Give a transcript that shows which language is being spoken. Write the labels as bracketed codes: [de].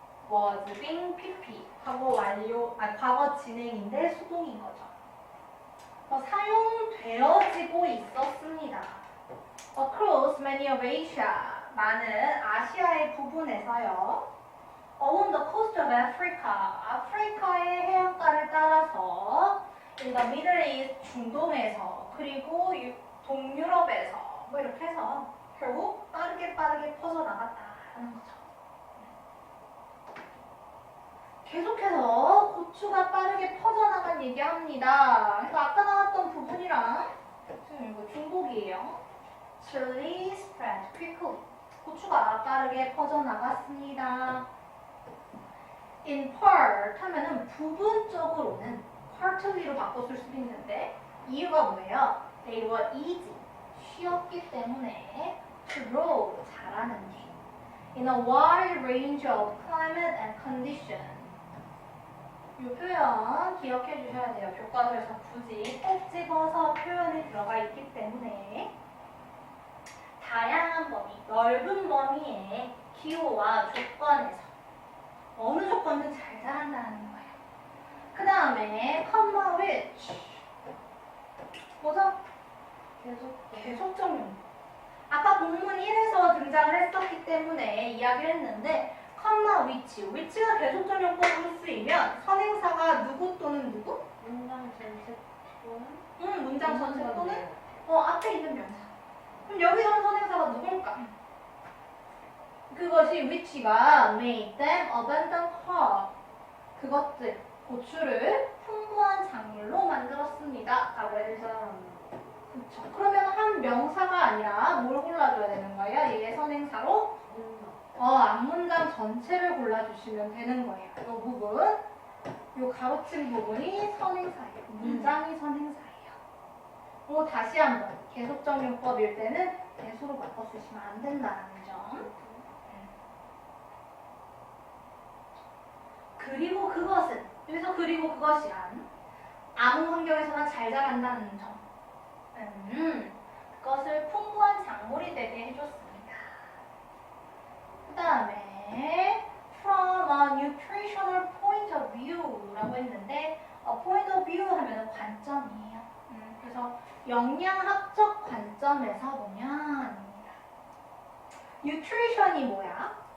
[en] was being pp. [ko] 과거 완료, 과거 진행인데 수동인 거죠. 사용되어지고 있었습니다. [en] Across many of Asia. [ko] 많은 아시아의 부분에서요. [en] Along the coast of Africa. [ko] 아프리카의 해안가를 따라서 [en] in the Middle East. [ko] 중동에서 그리고 동유럽에서 뭐 이렇게 해서 결국 빠르게 퍼져나갔다는 거죠. 계속해서 고추가 빠르게 퍼져나간 얘기합니다. 그래서 아까 나왔던 부분이랑 지금 이거 중복이에요. [en] Chili spread quickly. [ko] 고추가 빠르게 퍼져나갔습니다. In part 하면은 부분적으로는 partly로 바꿨을 수도 있는데 이유가 뭐예요? [en] They were easy. [ko] 쉬웠기 때문에 [en] to grow. [ko] 자라는 뒤. [en] In a wide range of climate and condition. [ko] 이 표현 기억해 주셔야 돼요. 교과서에서 굳이 꼭 집어서 표현이 들어가 있기 때문에 다양한 범위, 넓은 범위의 기호와 조건에서 어느 조건은 잘 자란다는 거예요. 그 다음에 comma which 뭐죠? 계속적 용도. 아까 본문 1에서 등장을 했었기 때문에 이야기를 했는데 컴마 which가 계속적용법으로 쓰이면 선행사가 누구 또는 누구? 문장 전체 또는 문장 전체 또는 앞에 있는 명사. 그럼 여기서 온 선행사가 누굴까? [en] 그것이 which가 made them abundant crop. [ko] 그것들, 고추를 풍부한 작물로 만들었습니다. 라고 해서 그쵸. 그러면 한 명사가 아니라 뭘 골라줘야 되는 거예요? 얘의 선행사로? 앞문장 전체를 골라주시면 되는 거예요. 이 부분, 이 가로친 부분이 선행사예요. 문장이 선행사예요. 그리고 다시 한번 계속적용법일 때는 대수로 바꿔 쓰시면 안 된다는 점. 그리고 그것은, 여기서 그리고 그것이란 아무 환경에서나 잘 자란다는 점. 그것을 풍부한 작물이 되게 해줬습니다. 그 다음에 [en] from a nutritional point of view [ko] 라고 했는데 point of view 하면 관점이에요. 그래서 영양학적 관점에서 보면 nutrition이 뭐야?